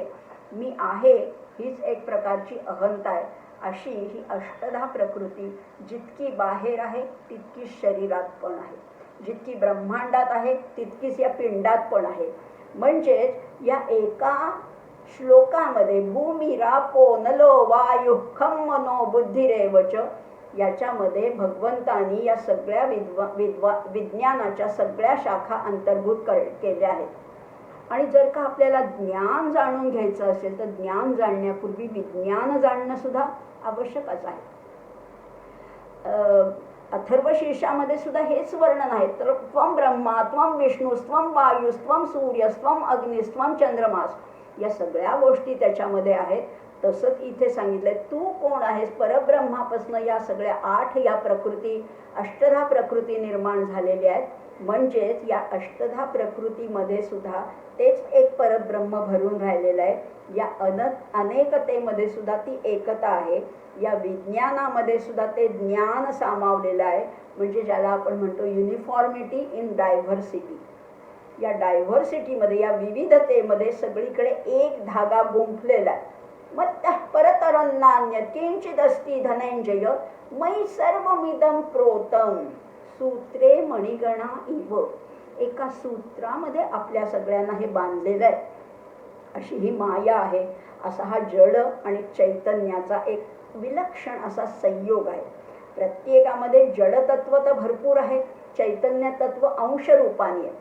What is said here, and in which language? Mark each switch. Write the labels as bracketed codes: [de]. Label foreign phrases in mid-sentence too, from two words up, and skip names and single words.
[mr] मी आहे हीच एक प्रकारची अहंता आहे. अशी ही अष्टधा प्रकृती जितकी बाहेर आहे तितकी शरीरात पण आहे, जितकी ब्रह्मांडात आहे तितकीच या पिंडात पण आहे. म्हणजेच या एका श्लोकामध्ये [sa] भूमी रापो नलो वायु खम मनो बुद्धिरेवच, [mr] याच्यामध्ये भगवंतांनी या सगळ्या विज्ञानाच्या सगळ्या शाखा अंतर्भूत केल्या आहेत. आणि जर का आपल्याला ज्ञान जाणून घ्यायचं असेल, तर ज्ञान जाणण्यापूर्वी विज्ञान जाणणं सुद्धा आवश्यकच आहे. अथर्वशीर्षामध्ये सुद्धा हेच वर्णन आहे. [sa] तर त्वं ब्रह्मा त्वं विष्णुस्त्वं वायुस्त्वं सूर्यस्त्वं अग्निस्त्वं चंद्रमास, [mr] या सगळ्या गोष्टी त्याच्यामध्ये आहेत. तसंच इथे सांगितलंय, तू कोण आहेस. परब्रह्मापासून या सगळ्या 8 या प्रकृती, अष्टधा प्रकृती निर्माण झालेल्या आहेत. म्हणजेच या अष्टधा प्रकृतीमध्ये सुद्धा तेच एक परब्रह्म भरून राहिलेलं आहे. या अनेकतेमध्ये सुद्धा ती एकता आहे. या विज्ञानामध्ये सुद्धा ते ज्ञान सामावलेलं आहे. म्हणजे ज्याला आपण म्हणतो [en] uniformity in diversity. [mr] या डायव्हर्सिटीमध्ये, या विविधतेमध्ये सगळीकडे एक धागा गुंफलेला आहे. [sa] मग परतरन्नान्य किंचिदस्ति धनंजय मयि सर्वमिदं प्रोतम सूत्रे मणिगणा इव. [mr] एका सूत्रामध्ये आपल्या सगळ्यांना हे बांधलेलं आहे. अशी ही माया आहे. असा हा जड आणि चैतन्याचा एक विलक्षण असा संयोग आहे. प्रत्येकामध्ये जडतत्व तर भरपूर आहे, चैतन्य तत्व अंशरूपाने आहे.